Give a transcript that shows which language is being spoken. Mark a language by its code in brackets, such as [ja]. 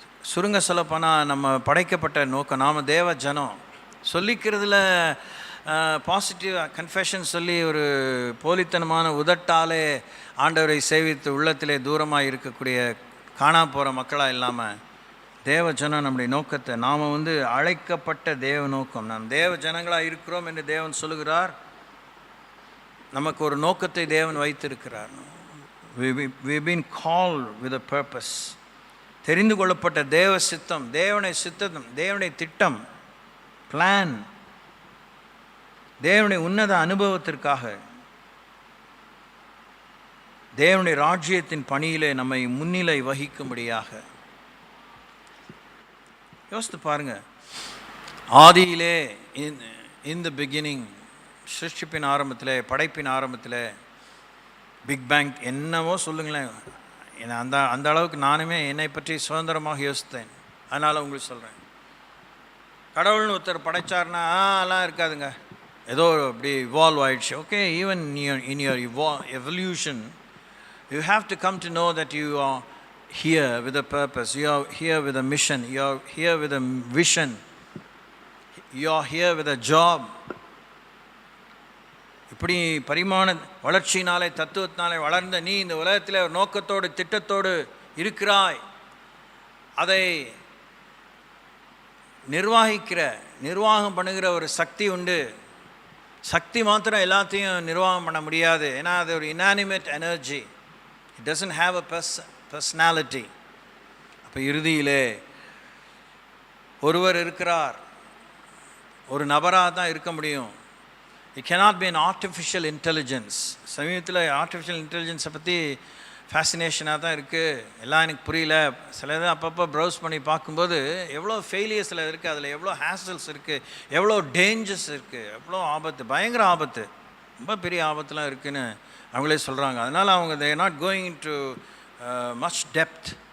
[ta] சுருங்க சொல்லப்போனால் நம்ம படைக்கப்பட்ட நோக்கம், நாம் தேவ ஜனம் சொல்லிக்கிறதுல பாசிட்டிவ் கன்ஃபெஷன் சொல்லி ஒரு போலித்தனமான உதட்டாலே ஆண்டவரை சேவித்து உள்ளத்திலே தூரமாக இருக்கக்கூடிய காணா போகிற மக்களாக இல்லாமல் தேவ ஜனம் நம்முடைய நோக்கத்தை, நாம் அழைக்கப்பட்ட தேவ நோக்கம், நாம் தேவ ஜனங்களாக இருக்கிறோம் என்று தேவன் சொல்லுகிறார். நமக்கு ஒரு நோக்கத்தை தேவன் வைத்திருக்கிறார். [en] we've been called with a purpose. [ta] தெரிந்து கொள்ளப்பட்ட தேவ சித்தம், தேவனுடைய சித்தம், தேவனுடைய திட்டம், பிளான், தேவனுடைய உன்னத அனுபவத்திற்காக, தேவனுடைய ராஜ்யத்தின் பணியிலே நம்மை முன்னிலை வகிக்கும்படியாக. யோசித்து பாருங்க, ஆதியிலே [en] in the beginning, [ta] சிருஷ்டிப்பின் ஆரம்பத்தில், படைப்பின் ஆரம்பத்தில், பிக் பேங் என்னவோ சொல்லுங்களேன், அந்த அளவுக்கு நானுமே என்னை பற்றி சுதந்திரமாக யோசித்தேன். அதனால் உங்களுக்கு சொல்கிறேன், கடவுள்னு ஒருத்தர் படைச்சார்னா எல்லாம் இருக்காதுங்க, ஏதோ அப்படி இவால்வ் ஆயிடுச்சு. [en] Okay, even in your evolution you have to come to know that you are here with a purpose, you are here with a mission, you are here with a vision, you are here with a job. [ta] இப்படி பரிமாண வளர்ச்சியினாலே தத்துவத்தினாலே வளர்ந்த நீ இந்த உலகத்தில் ஒரு நோக்கத்தோடு திட்டத்தோடு இருக்கிறாய். அதை நிர்வாகம் பண்ணுகிற ஒரு சக்தி உண்டு. சக்தி மாத்திரம் எல்லாத்தையும் நிர்வாகம் பண்ண முடியாது. ஏன்னா அது ஒரு inanimate energy. [en] It doesn't have a personality. [ta] அப்போ இறுதியிலே ஒருவர் இருக்கிறார், ஒரு நபராக தான் இருக்க முடியும். [en] It cannot be an artificial intelligence. [ta] சமீபத்தில் ஆர்டிஃபிஷியல் இன்டெலிஜென்ஸை பற்றி ஃபேசினேஷனாக தான் இருக்குது. எல்லாம் எனக்கு புரியல. சில இது அப்பப்போ ப்ரௌஸ் பண்ணி பார்க்கும்போது எவ்வளோ ஃபெயிலியர்ஸில் இருக்குது, அதில் எவ்வளோ ஹேசல்ஸ் இருக்குது, எவ்வளோ டேஞ்சர்ஸ் இருக்குது, எவ்வளோ ஆபத்து, பயங்கர ஆபத்து, ரொம்ப பெரிய ஆபத்துலாம் இருக்குதுன்னு அவங்களே சொல்கிறாங்க. அதனால் அவங்க [en] they are not going into much depth.